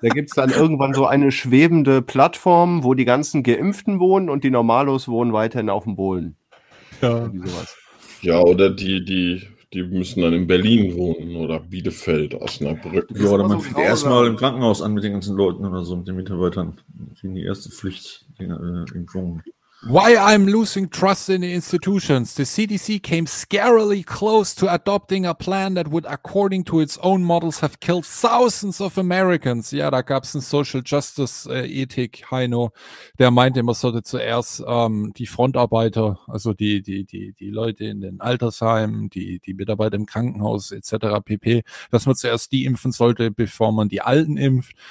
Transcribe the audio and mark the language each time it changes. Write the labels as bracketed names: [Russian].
[German] Da gibt es dann irgendwann so eine schwebende Plattform, wo die ganzen Geimpften wohnen und die Normalos wohnen weiterhin auf dem Boden. Ja. Sowas. Ja, oder die müssen dann in Berlin wohnen oder Bielefeld, Osnabrück. Ja, oder man fängt erstmal im Krankenhaus an mit den ganzen Leuten oder so, mit den Mitarbeitern. Die erste Pflicht, Impfungen. [English] Why I'm losing trust in the institutions. The CDC came scarily close to adopting a plan that would, according to its own models, have killed thousands of Americans. [German] Ja, da gab es einen Social Justice Ethik, Heino, der meinte, man sollte zuerst die Frontarbeiter, also die Leute in den Altersheimen, die Mitarbeiter im Krankenhaus etc. pp., dass man zuerst die impfen sollte, bevor man die Alten impft.